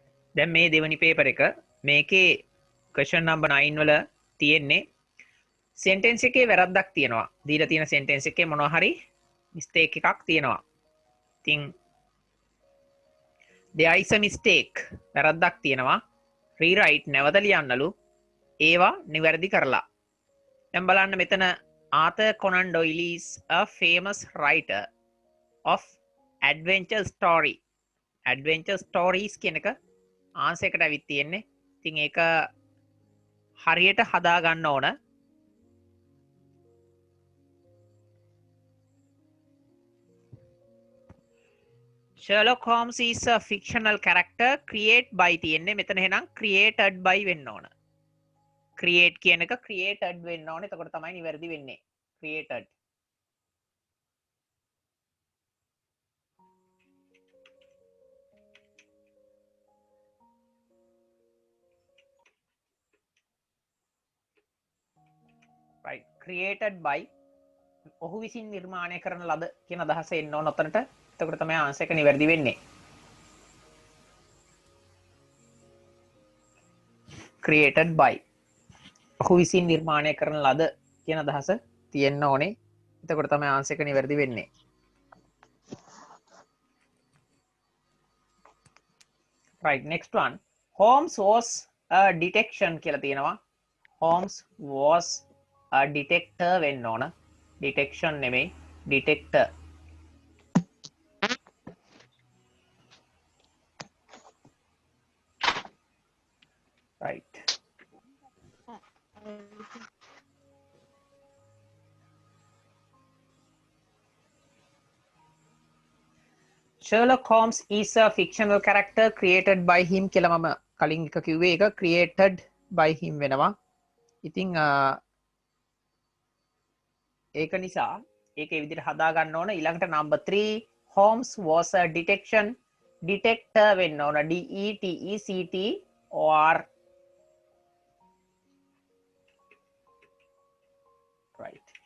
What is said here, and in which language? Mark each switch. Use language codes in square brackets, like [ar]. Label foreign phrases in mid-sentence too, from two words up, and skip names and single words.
[si] දැන් මේ දෙවනි පේපර් එක මේකේ [en] question number [si] 9 වල තියෙන්නේ sentence එකේ වැරද්දක් තියෙනවා. දීලා තියෙන sentence එකේ මොනවා හරි mistake එකක් තියෙනවා. ඉතින් [en] there is a mistake [si] වැරද්දක් තියෙනවා. rewrite නැවත ලියන්නලු ඒවා නිවැරදි කරලා. දැන් බලන්න මෙතන [en] Arthur Conan Doyle is a famous writer of adventure story. adventure stories [si] කියන එක ආන්සර් එකට අවිත් තියෙන්නේ. ඉතින් ඒක හරියට හදා ගන්න ඕන. [en] Sherlock Holmes is a fictional character created by තියෙන්නේ. [si] මෙතන එහෙනම් [en] created by [si] වෙන්න ඕන. create කියන එක created වෙන්න ඕන. එතකොට තමයි නිවැරදි වෙන්නේ. [en] created. right. created by [si] ඔහු විසින් නිර්මාණය කරන ලද කියන අදහස එන්න ඕන ඔතනට. එතකොට තමයි ආන්සර් එක නිවැරදි වෙන්නේ. [en] created by [si] ඔහු විසින් නිර්මාණය කරන ලද කියන අදහස තියෙන්න ඕනේ. එතකොට තමයි ආන්සර් එක නිවැරදි වෙන්නේ. [en] right, next one. Holmes was a detection කියලා තියෙනවා. Holmes was a detector වෙන්න ඕන. detection නෙමෙයි detector. right. Sherlock Holmes is a fictional character created by him [si] කියලා මම කලින් එක කිව්වේ ඒක [en] created by him වෙනවා. [si] ඉතින් ඒක නිසා ඒක ඒ විදිහට හදා ගන්න ඕන. ඊළඟට number 3 [en] Holmes was a detector [si] වෙන්න ඕන. [en] DETECTOR. right.